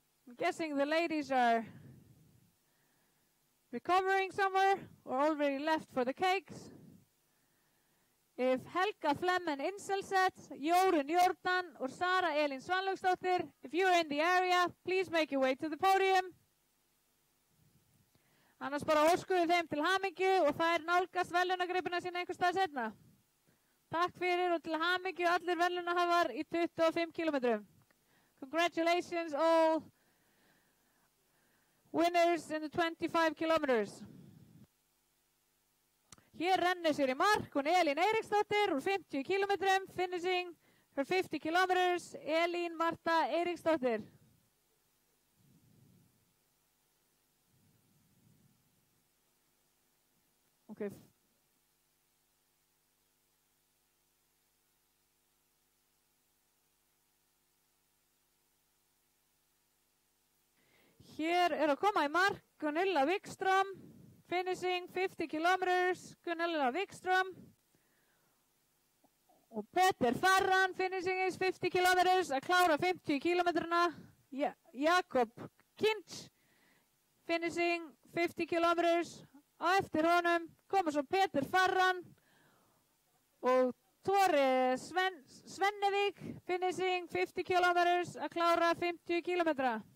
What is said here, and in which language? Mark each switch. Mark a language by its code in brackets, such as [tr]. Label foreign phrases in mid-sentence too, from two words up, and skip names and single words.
[en] I'm guessing the ladies are recovering somewhere or already left for the cakes. If Helga Flemmen Inselset, Jórunn Jordan or Sara Elín Svanlaugsdóttir, if you're in the area, please make your way to the podium. [is] Annars bara óskuðu þeim til hamingju og þær nálgast verðlaunagripina sína einhvers stað seinna. Takk fyrir og til hamingju allir verðlaunahafar í 25 kilometrum. [en] Congratulations all winners in the 25 kilometers. [is] Hér rennir sér í mark hún Elín Eiríksdóttir úr 50 kilometrum, [en] finishing her 50 kilometers, Elín Marta Eiríksdóttir. Okay. [is] Hér að koma í mark Gunilla Wikström, [en] finishing 50 kilometers, [is] Gunilla Wikström. Og Peter Farran, [en] finishing his 50 kilometers, [is] að klára 50 kilometrana. [en] Jakob Kinch, finishing 50 kilometers. [is] Á eftir honum koma svo Peter Farran og Tore Svennevik, [en] finishing 50 kilometers, [is] að klára 50 kilometra.